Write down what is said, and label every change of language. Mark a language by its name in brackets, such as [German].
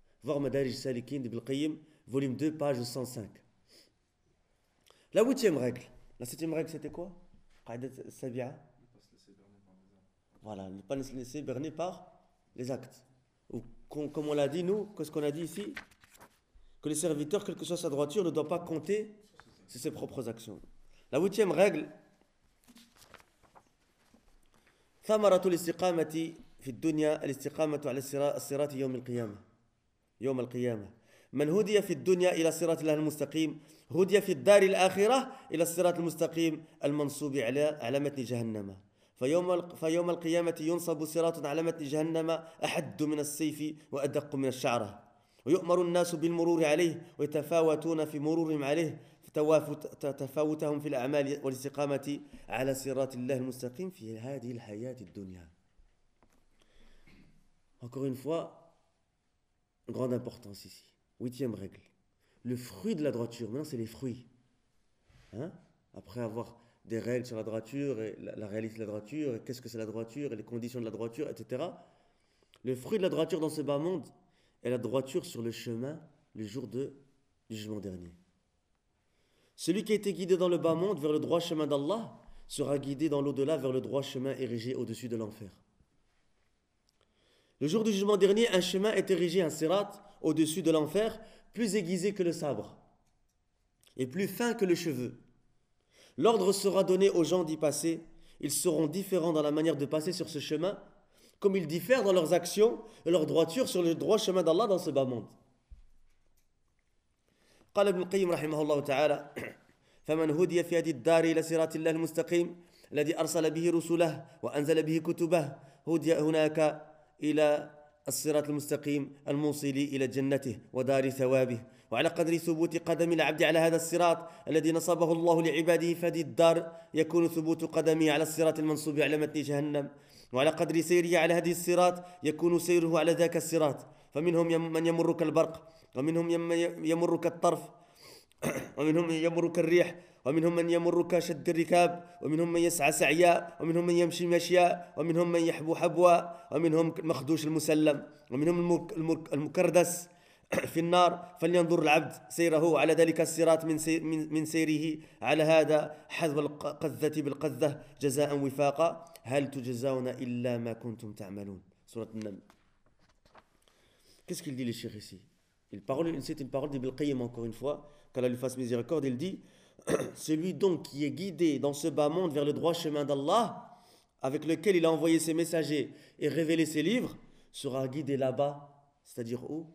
[French] Voir Madarij Salikin d'Ibn Qayyim, volume 2, page 105. La huitième règle. La septième règle, c'était quoi? Qaidat Sabia. Voilà, ne pas se laisser berner par les actes. Ou comme on l'a dit, nous, qu'est-ce qu'on a dit ici? Que le serviteur, quelle que soit sa droiture, ne doit pas compter sur ses propres actions. La huitième règle. [Arabic] ثمرة الاستقامة في الدنيا الاستقامة على الصراط يوم القيامة يوم القيامة من هدي في الدنيا إلى صراط الله المستقيم هدي في الدار الآخرة إلى الصراط المستقيم المنصوب على متن جهنم فيوم القيامة ينصب صراط على متن جهنم أحد من السيف وأدق من الشعرة ويؤمر الناس بالمرور عليه ويتفاوتون في مرورهم عليه تفاوتهم في الأعمال والاستقامة على صراط الله المستقيم في هذه الحياة الدنيا. [French] Encore une fois, grande importance ici. Huitième règle. Le fruit de la droiture, maintenant c'est les fruits. Après avoir des règles sur la droiture et la réalité de la droiture, et qu'est-ce que c'est la droiture et les conditions de la droiture, etc. Le fruit de la droiture dans ce bas monde est la droiture sur le chemin le jour du jugement dernier. Celui qui a été guidé dans le bas monde vers le droit chemin d'Allah sera guidé dans l'au-delà vers le droit chemin érigé au-dessus de l'enfer. Le jour du jugement dernier, un chemin est érigé, un sirat, au-dessus de l'enfer, plus aiguisé que le sabre et plus fin que le cheveu. L'ordre sera donné aux gens d'y passer. Ils seront différents dans la manière de passer sur ce chemin, comme ils diffèrent dans leurs actions et leur droiture sur le droit chemin d'Allah dans ce bas monde. [Arabic] قال ابن القيم رحمه الله تعالى فمن هدي في هذه الدار إلى صراط الله المستقيم الذي أرسل به رسله وأنزل به كتبه هدي هناك إلى الصراط المستقيم الموصل إلى جنته ودار ثوابه وعلى قدر ثبوت قدم العبد على هذا الصراط الذي نصبه الله لعباده في هذه الدار يكون ثبوت قدمه على الصراط المنصوب على متن جهنم وعلى قدر سيره على هذه الصراط يكون سيره على ذاك الصراط فمنهم من يمر كالبرق ومنهم يمر كالطرف ومنهم يمر كالريح ومنهم من يمر كشد الركاب ومنهم من يسعى سعياء ومنهم من يمشي مشياء ومنهم من يحبو حبوا ومنهم مخدوش المسلم ومنهم المكردس في النار فلينظر العبد سيره على ذلك الصراط من سيره على هذا حذو القذة بالقذة جزاء وفاقا هل تجزون إلا ما كنتم تعملون سورة النمل. [French] Qu'est-ce qu'il dit le cheikh ici? C'est une parole d'Ibn Qayyim encore une fois, qu'Allah lui fasse miséricorde. Il dit, celui donc qui est guidé dans ce bas monde vers le droit chemin d'Allah, avec lequel il a envoyé ses messagers et révélé ses livres, sera guidé là-bas, c'est-à-dire où?